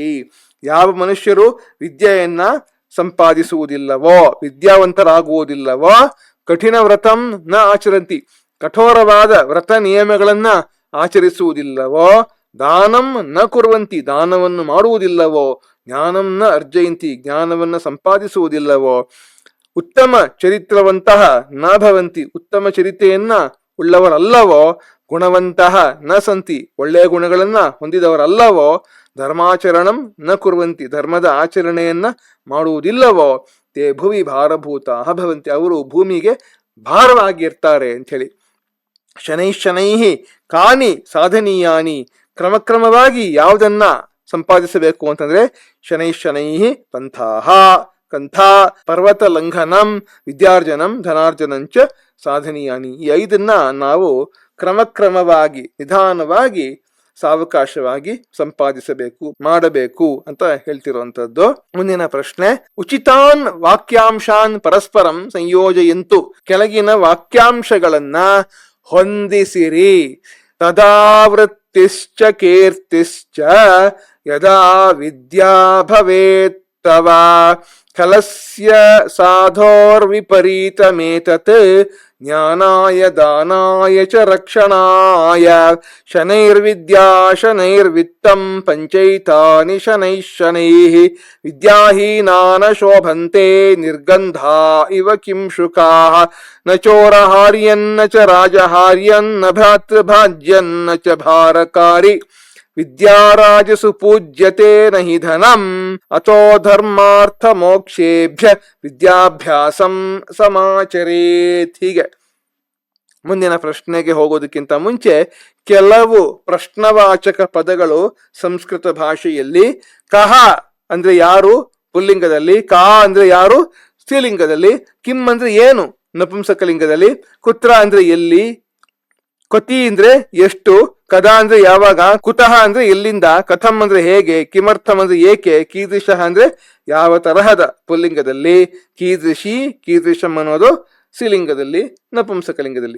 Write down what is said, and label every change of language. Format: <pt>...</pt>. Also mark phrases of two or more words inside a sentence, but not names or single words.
<kn>ಯಾವ ಮನುಷ್ಯರು ವಿದ್ಯೆಯನ್ನ ಸಂಪಾದಿಸುವುದಿಲ್ಲವೋ, ವಿದ್ಯಾವಂತರಾಗುವುದಿಲ್ಲವೋ,</kn> <sa>ಕಠಿಣ ವ್ರತಂ ನ ಆಚರಂತಿ,</sa> <kn>ಕಠೋರವಾದ ವ್ರತ ನಿಯಮಗಳನ್ನ ಆಚರಿಸುವುದಿಲ್ಲವೋ,</kn> <sa>ದಾನಂ ನ ಕುರ್ವಂತಿ,</sa> <kn>ದಾನವನ್ನು ಮಾಡುವುದಿಲ್ಲವೋ,</kn> <sa>ಜ್ಞಾನಂ ನ ಅರ್ಜಯಂತಿ,</sa> <kn>ಜ್ಞಾನವನ್ನ ಸಂಪಾದಿಸುವುದಿಲ್ಲವೋ,</kn> <sa>ಉತ್ತಮ ಚರಿತ್ರವಂತಹ ನ ಭವಂತಿ,</sa> <kn>ಉತ್ತಮ ಚರಿತ್ರೆಯನ್ನ ಉಳ್ಳವರಲ್ಲವೋ,</kn> <sa>ಗುಣವಂತಹ ನ ಸಂತಿ,</sa> <kn>ಒಳ್ಳೆಯ ಗುಣಗಳನ್ನ ಹೊಂದಿದವರಲ್ಲವೋ,</kn> <sa>ಧರ್ಮಾಚರಣಂ ನ ಕುರ್ವಂತಿ,</sa> <kn>ಧರ್ಮದ ಆಚರಣೆಯನ್ನ ಮಾಡುವುದಿಲ್ಲವೋ</kn> <sa>ತೇ ಭುವಿ ಭಾರಭೂತ ಭವಂತಿ,</sa> <kn>ಅವರು ಭೂಮಿಗೆ ಭಾರವಾಗಿರ್ತಾರೆ ಅಂಥೇಳಿ.</kn> <sa>ಶನೈ ಕಾನಿ ಸಾಧನೀಯಾನಿ,</sa> <kn>ಕ್ರಮಕ್ರಮವಾಗಿ ಯಾವುದನ್ನ ಸಂಪಾದಿಸಬೇಕು ಅಂತಂದ್ರೆ</kn> <sa>ಶನೈ ಪಂಥಾಹ, ಕಂಥ ಪರ್ವತ ಲಂಘನಂ ವಿದ್ಯಾರ್ಜನಂ ಧನಾರ್ಜನಂಚ ಸಾಧನೀಯಾನಿ,</sa> <kn>ಈ 5 ನಾವು ಕ್ರಮಕ್ರಮವಾಗಿ ನಿಧಾನವಾಗಿ ಸಾವಕಾಶವಾಗಿ ಸಂಪಾದಿಸಬೇಕು, ಮಾಡಬೇಕು ಅಂತ ಹೇಳ್ತಿರುವಂತದ್ದು. ಮುಂದಿನ ಪ್ರಶ್ನೆ,</kn> <sa>ಉಚಿತಾನ್ ವಾಕ್ಯಾಂಶಾನ್ ಪರಸ್ಪರಂ ಸಂಯೋಜಯಂತು,</sa> <kn>ಕೆಳಗಿನ ವಾಕ್ಯಾಂಶಗಳನ್ನ ಹೊಂದಿಸಿರಿ.</kn> <sa>ತದಾವೃತ್ತಿಶ್ಚ ಕೀರ್ತಿಶ್ಚ ಯದಾ ವಿದ್ಯಾ ಭವೇತ್ ತವ ಖಲಸ್ಯ ಸಾಧೋರ್ವಿಪರೀತಮೇತತ್ ಜ್ಞಾನಾಯ ದಾನಾಯ ಚ ರಕ್ಷಣಾಯ ಶನೈರ್ವಿದ್ಯಾ ಶನೈರ್ವಿತ್ತಂ ಪಂಚೈತಾನಿ ಶನೈಃ ವಿದ್ಯಾಹೀನಾನ ಶೋಭಂತೆ ನಿರ್ಗಂಧಾ ಇವ ಕಿಂ ಶುಕಾಃ ನ ಚೋರಹಾರ್ಯನ್ನ ಚ ರಾಜಹಾರ್ಯನ್ನ ಭ್ರಾತೃಭಾಜ್ಯನ್ನ ಚ ಭಾರಕಾರಿ ವಿದ್ಯಾರಾಜಸು ಪೂಜ್ಯತೆ ನಹಿ ಧನಂ ಅಥೋ ಧರ್ಮಾರ್ಥ ಮೋಕ್ಷೇಭ್ಯ ವಿದ್ಯಾಭ್ಯಾಸಂ ಸಮಾಚರೇತ್.</sa> <kn>ಹೀಗೆ ಮುಂದಿನ ಪ್ರಶ್ನೆಗೆ ಹೋಗೋದಕ್ಕಿಂತ ಮುಂಚೆ ಕೆಲವು ಪ್ರಶ್ನವಾಚಕ ಪದಗಳು ಸಂಸ್ಕೃತ ಭಾಷೆಯಲ್ಲಿ. ಕಹ ಅಂದ್ರೆ ಯಾರು ಪುಲ್ಲಿಂಗದಲ್ಲಿ, ಕಾ ಅಂದ್ರೆ ಯಾರು ಸ್ತ್ರೀಲಿಂಗದಲ್ಲಿ, ಕಿಂ ಅಂದ್ರೆ ಏನು ನಪುಂಸಕಲಿಂಗದಲ್ಲಿ, ಕುತ್ರ ಅಂದ್ರೆ ಎಲ್ಲಿ, ಕೊತಿ ಅಂದ್ರೆ ಎಷ್ಟು, ಕದಾ ಅಂದ್ರೆ ಯಾವಾಗ, ಕುತಃ ಅಂದ್ರೆ ಎಲ್ಲಿಂದ, ಕಥಂ ಅಂದ್ರೆ ಹೇಗೆ, ಕಿಮರ್ಥಂ ಅಂದ್ರೆ ಏಕೆ, ಕೀದೃಶ ಅಂದ್ರೆ ಯಾವ ತರಹದ ಪುಲ್ಲಿಂಗದಲ್ಲಿ, ಕೀದೃಶಿ ಕೀದೃಶಂ ಅನ್ನೋದು ಸ್ತ್ರೀಲಿಂಗದಲ್ಲಿ ನಪುಂಸಕಲಿಂಗದಲ್ಲಿ.</kn>